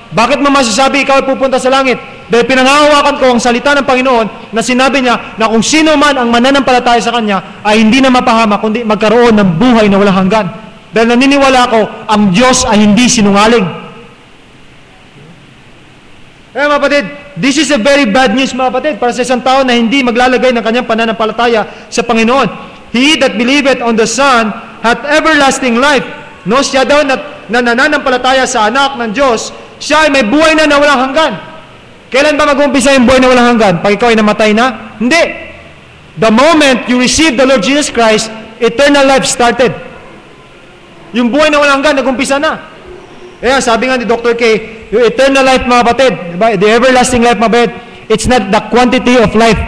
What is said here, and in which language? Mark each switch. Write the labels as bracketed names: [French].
[Filipino] Bakit mo masasabi ikaw ay pupunta sa langit? Dahil pinanghahawakan ko ang salita ng Panginoon na sinabi niya na kung sino man ang mananampalataya sa Kanya ay hindi na mapahama, kundi magkaroon ng buhay na walang hanggan. Dahil naniniwala ko, ang Diyos ay hindi sinungaling. Mga kapatid, this is a very bad news, mga kapatid, para sa isang tao na hindi maglalagay ng kanyang pananampalataya sa Panginoon. [English] He that believeth on the Son hath everlasting life. [Filipino] No, siya daw na nananampalataya sa anak ng Diyos, siya ay may buhay na walang hanggan. Kailan ba mag-umpisa yung buhay na walang hanggan? Pag ikaw ay namatay na? Hindi. [English] The moment you receive the Lord Jesus Christ, eternal life started. [Filipino] Yung buhay na walang hanggan, nag-umpisa na. Kaya sabi nga ni Dr. [English] K, yung eternal life, mga kapatid, diba? The everlasting life, mga kapatid, it's not the quantity of life.